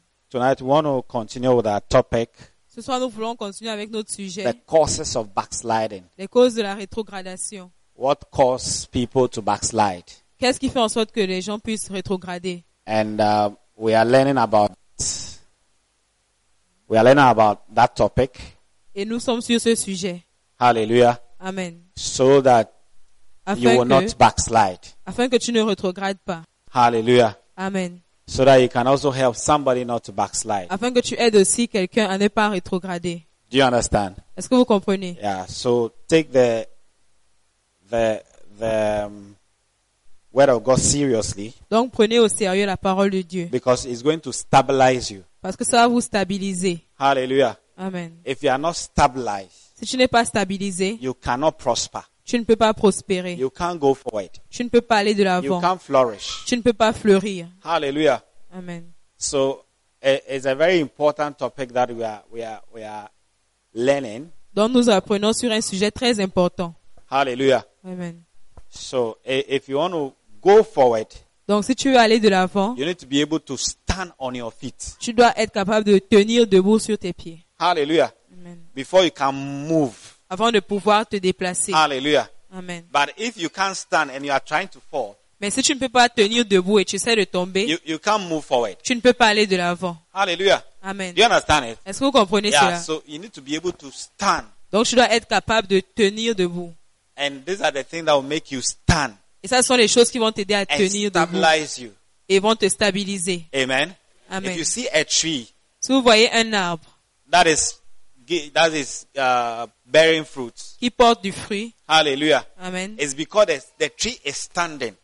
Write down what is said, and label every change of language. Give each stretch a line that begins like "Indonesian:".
English: Tonight we want to continue with our topic.
French: Ce soir nous voulons continuer avec notre sujet.
English: The causes of backsliding.
French: Les causes de la rétrogradation.
English: What causes people to backslide?
French: Qu'est-ce qui fait en sorte que les gens puissent rétrograder?
English: And we are learning about that topic.
French: Et nous sommes sur ce sujet. Hallelujah. Amen.
English: So that you will not backslide.
French: Afin que tu ne rétrogrades pas. Hallelujah. Amen.
English: So that you can also help somebody not to backslide.
French: Afin que tu aides aussi quelqu'un à ne pas rétrograder.
English: Do you understand?
French: Est-ce que vous comprenez?
English: Yeah. So take the word of God seriously.
French: Donc prenez au sérieux la parole de Dieu.
English: Because it's going to stabilize you.
French: Parce que ça va vous stabiliser. Hallelujah. Amen.
English: If you are not stabilized,
French: si tu n'es pas stabilisé,
English: you cannot prosper.
French: Tu ne peux pas prospérer.
English: You can't go for it.
French: Tu ne peux pas aller de l'avant.
English: You can't flourish.
French: Tu ne peux pas fleurir. Hallelujah. Amen.
English: So, it's a very important topic that we are learning.
French: Donc nous apprenons sur un sujet très important. Hallelujah. Amen.
English: So, if you want to go forward,
French: donc si tu veux aller de l'avant,
English: you need to be able to stand on your feet.
French: Tu dois être capable de tenir debout sur tes pieds. Hallelujah. Amen.
English: Before you can move.
French: Avant de pouvoir te déplacer. Alléluia. Amen.
English: But if you can't stand and you are trying to fall,
French: mais si tu ne peux pas tenir debout et tu essaies de tomber,
English: you can't move forward.
French: Tu ne peux pas aller de l'avant. Alléluia. Amen.
English: Do you understand it?
French: Est-ce que vous comprenez yeah, cela?
English: So you need to be able to stand.
French: Donc tu dois être capable de tenir debout.
English: And these are the things that will make you stand.
French: Et ça sont les choses qui vont t'aider à tenir debout.
English: You.
French: Et vont te stabiliser. Amen. Amen.
English: If you see a tree,
French: si vous voyez un arbre,
English: that is bearing fruits.
French: Qui porte du fruit. Hallelujah. Amen.
English: It's because the tree is standing.